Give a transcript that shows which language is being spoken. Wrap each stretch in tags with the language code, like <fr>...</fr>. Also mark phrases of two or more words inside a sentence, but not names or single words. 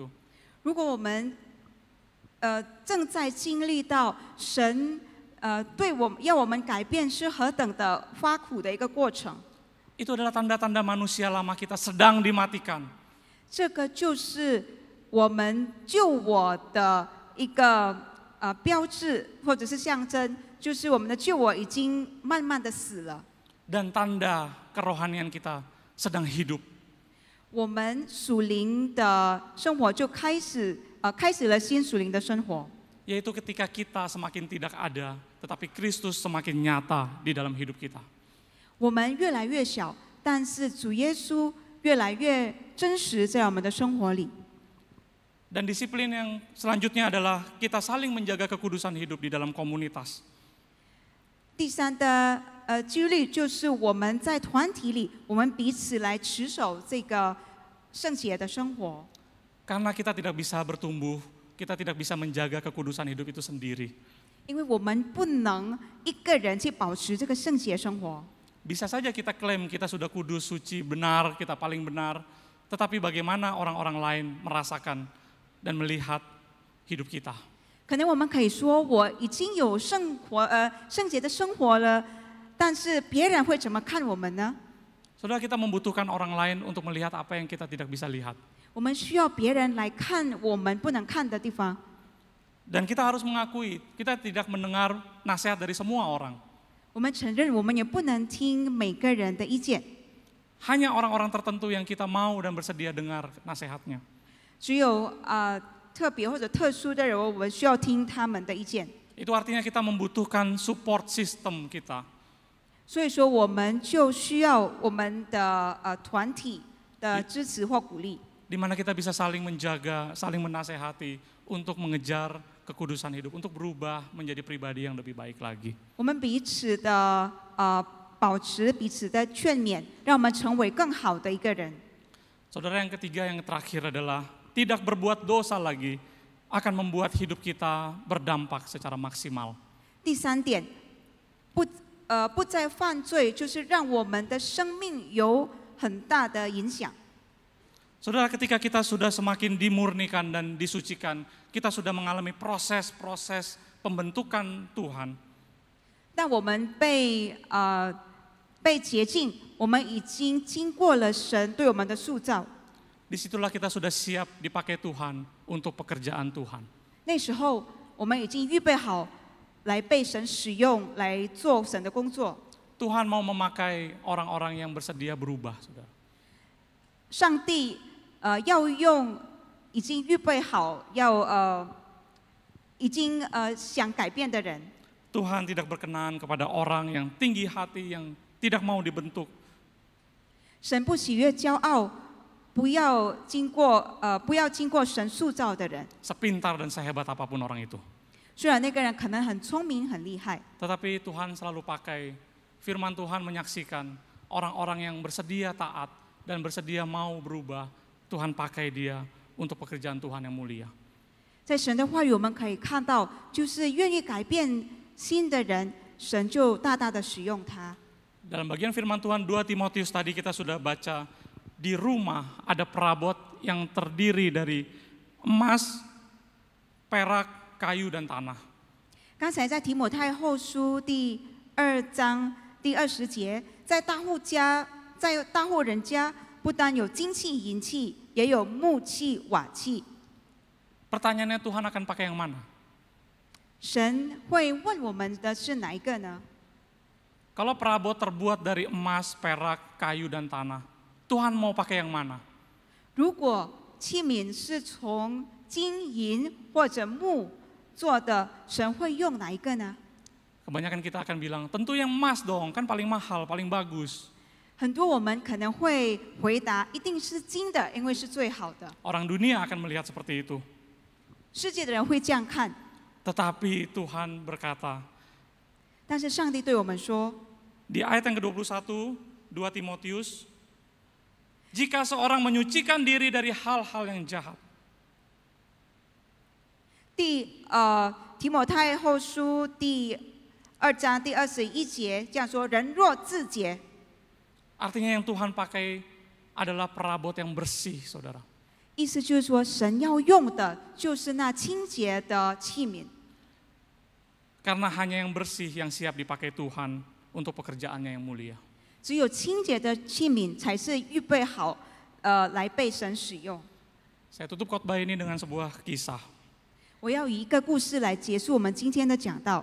<zh>如果我们正在经历到神对要我们改变是何等的发苦的一个过程，</zh> <id>itu adalah tanda-tanda manusia lama kita sedang dimatikan.</id> <zh>这个就是我们救我的一个标志或者是象征，就是我们的救我已经慢慢的死了。</zh> <id>Dan tanda kerohanian kita sedang hidup.</id> <zh>我们属灵的生活就开始了新属灵的生活，</zh> <id>Yaitu ketika kita semakin tidak ada, tetapi Kristus semakin nyata di dalam hidup kita.</id> <zh>我们越来越小，但是主耶稣越来越真实在我们的生活里。</zh> <id>Dan disiplin yang selanjutnya adalah kita saling menjaga kekudusan hidup di dalam komunitas.</id> <zh>第三的纪律就是我们在团体里，我们彼此来持守这个圣洁的生活。</zh> <id>Karena kita tidak bisa bertumbuh, kita tidak bisa menjaga kekudusan hidup itu sendiri.</id> <zh>因为我们不能一个人去保持这个圣洁生活。</zh> <id>Bisa saja kita klaim kita sudah kudus, suci, benar, kita paling benar. Tetapi bagaimana orang-orang lain merasakan dan melihat hidup kita?</id> <zh>可能我们可以说我已经有圣洁的生活了，但是别人会怎么看我们呢？</zh> <id>Saudara, kita membutuhkan orang lain untuk melihat apa yang kita tidak bisa lihat.</id> <zh>我们需要别人来看我们不能看的地方。</zh> <id>Dan kita harus mengakui, kita tidak mendengar nasihat dari semua orang.</id> <zh>我们承认，我们也不能听每个人的意见，</zh> <id>Hanya orang-orang tertentu yang kita mau dan bersedia dengar nasihatnya.</id> <zh>只有特别或者特殊的人，我们需要听他们的意见。</zh> <id>Itu artinya kita membutuhkan</id> <en>support system</en> <id>kita.</id> <zh>所以说，我们就需要我们的团体的支持或鼓励，</zh> <id>Di mana kita bisa saling menjaga, saling menasehati untuk mengejar kekudusan hidup, untuk berubah menjadi pribadi yang lebih baik lagi.</id> <zh>我们彼此的保持彼此的劝勉，让我们成为更好的一个人。</zh> <id>Saudara, yang ketiga, yang terakhir adalah tidak berbuat dosa lagi akan membuat hidup kita berdampak secara maksimal.</id> <zh>第三点， 不再犯罪，就是让我们的生命有很大的影响。</zh> <id>Saudara, ketika kita sudah semakin dimurnikan dan disucikan, kita sudah mengalami proses-proses pembentukan Tuhan.</id> <zh>但我们被洁净，我们已经经过了神对我们的塑造。</zh> <id>Disitulah kita sudah siap dipakai Tuhan untuk pekerjaan Tuhan.</id> <zh>那时候，我们已经预备好来被神使用，来做神的工作。</zh> <id>Tuhan mau memakai orang-orang yang bersedia berubah, saudara.</id> <zh>上帝要用已经预备好已经想改变的人。</zh> <id>Tuhan tidak berkenan kepada orang yang tinggi hati, yang tidak mau dibentuk.</id> <zh>神不喜悦骄傲，不要经过神塑造的人。</zh> <id>Sepintar dan sehebat apapun orang itu.</id> <zh>虽然那个人可能很聪明、很厉害，</zh> <id>Tetapi Tuhan selalu pakai firman Tuhan menyaksikan orang-orang yang bersedia taat dan bersedia mau berubah. Tuhan pakai dia untuk pekerjaan Tuhan yang mulia.</id> <zh>在神的话语我们可以看到，就是愿意改变心的人，神就大大的使用他。</zh> <id>Dalam bagian firman Tuhan 2 Timotius tadi kita sudah baca, di rumah ada perabot yang terdiri dari emas, perak, kayu, dan tanah.</id> <zh>刚才在提摩太后书第2章第20节，在大户人家，不单有金器、银器，也有木器、瓦器。</zh> <id>Pertanyaannya Tuhan akan pakai yang mana?</id> <zh>神会问我们的是哪一个呢？</zh> <id>Kalau perabot terbuat dari emas, perak, kayu, dan tanah, Tuhan mau pakai yang mana?</id> <zh>如果器皿是从金银或者木做的，神会用哪一个呢？</zh> <id>Kebanyakan kita akan bilang, tentu yang emas dong, kan paling mahal, paling bagus.</id> <zh>很多我们可能会回答，一定是金的，因为是最好的。</zh> <id>Orang dunia akan melihat seperti itu.</id> <zh>世界的人会这样看，</zh> <id>Tetapi Tuhan berkata,</id> <zh>但是上帝对我们说，</zh> <id>di ayat yang ke-21, 2 Timotius, jika seorang menyucikan diri dari hal-hal yang jahat,</id> <zh>提摩太后书第2章第21节这样说：人若自洁，</zh> <id>artinya yang Tuhan pakai adalah perabot yang bersih, saudara.</id> <zh>意思就是说，神要用的就是那清洁的器皿，</zh> <id>Karena hanya yang bersih yang siap dipakai Tuhan untuk pekerjaannya yang mulia.</id> <zh>只有清洁的器皿才是预备好来被神使用。</zh> <id>Saya tutup khotbah ini dengan sebuah kisah.</id> <zh>我要以一个故事来结束我们今天的讲道。</zh>